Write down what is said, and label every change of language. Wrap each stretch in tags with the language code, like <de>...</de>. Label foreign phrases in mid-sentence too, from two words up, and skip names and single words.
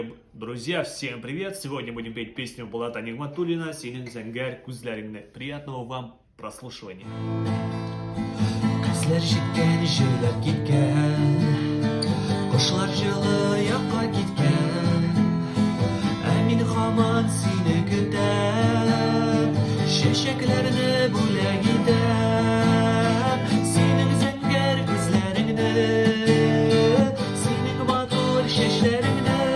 <ru>Друзья, всем привет! Сегодня будем петь песню Булата Нигматуллина «Синин зәңгәр күзләреңне». Приятного вам прослушивания.</ru> <tt>Күзләр җиткән, җөйләп киткән, кошлар җылы якка киткән, ә мин һаман сине көтәм, чәчәкләрне бүләк итәм, синең зәңгәр күзләреңне, синең матур чәчләреңне,</tt>